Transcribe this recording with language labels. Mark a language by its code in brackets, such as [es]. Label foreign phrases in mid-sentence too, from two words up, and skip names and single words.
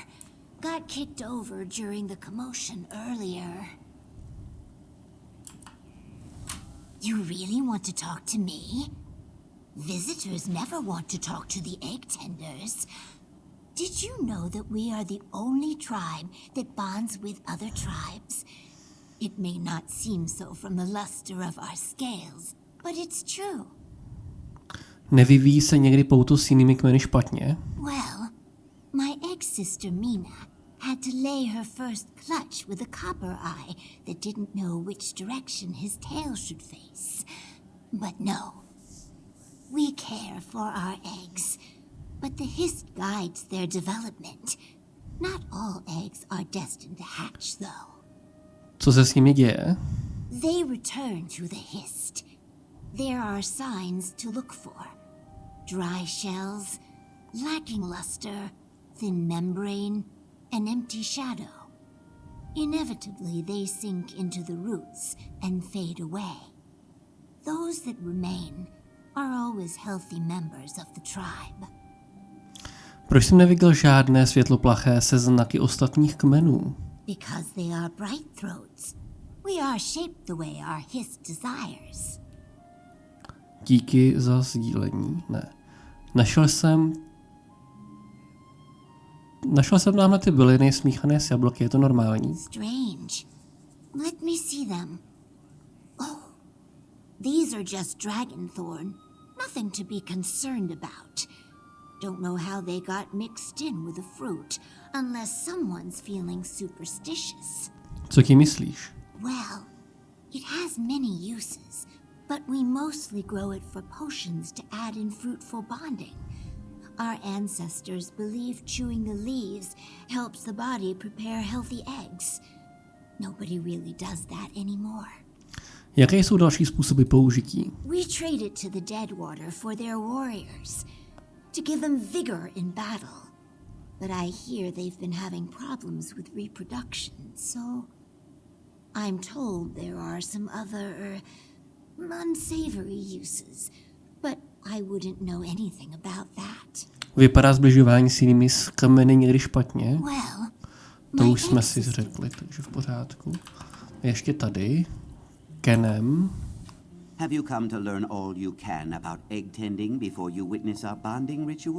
[en] Got kicked over during the commotion earlier. You really want to talk to me? Visitors never want to talk to the egg tenders. Did you know that we are the only tribe that bonds with other tribes? It may not seem so from the luster of our scales, but it's true. [cs] Nevyvíjí se někdy pouto s jinými kmeny špatně? [en] Well, my ex-sister Mina had to lay her first clutch with a copper eye that didn't know which direction his tail should face. But no, we care for our eggs, but the hist guides their development. Not all eggs are destined to hatch, though. [cs] Co se s nimi děje? [en] They return to the hist. There are signs to look for. Dry shells, lacking luster, thin membrane, an empty shadow. Inevitably, they sink into the roots and fade away. Those that remain are always healthy members of the tribe. [cs] Proč jsem neviděl žádné světloplaché se znaky ostatních kmenů? [en] Because they are bright throats. We are shaped the way our hist desires. [cs] Díky za sdílení. Ne. Našel jsem náhle ty byliny smíchané s jablky, je to normální? [en] Strange. Let me see them. Oh, these are just dragon thorn. Nothing to be concerned about. Don't know how they got mixed in with the fruit, unless someone's feeling superstitious. [cs] Co ti myslíš? [en] Well, it has many uses, but we mostly grow it for potions to add in fruitful bonding. Our ancestors believed chewing the leaves helps the body prepare healthy eggs. Nobody really does that anymore. [cs] Jaké jsou další způsoby použití? [en] We trade it to the Deadwater for their warriors, to give them vigor in battle. But I hear they've been having problems with reproduction, so I'm told there are some other unsavory uses, but I wouldn't know anything about that. [cs] Vypadá zbližování s jinými kmeny někdy špatně? [en] Well, [cs] To už jsme si řekli, takže v pořádku. Ještě tady. Kenem. [en] Have you come to learn all you can about egg tending before you witness our bonding ritual?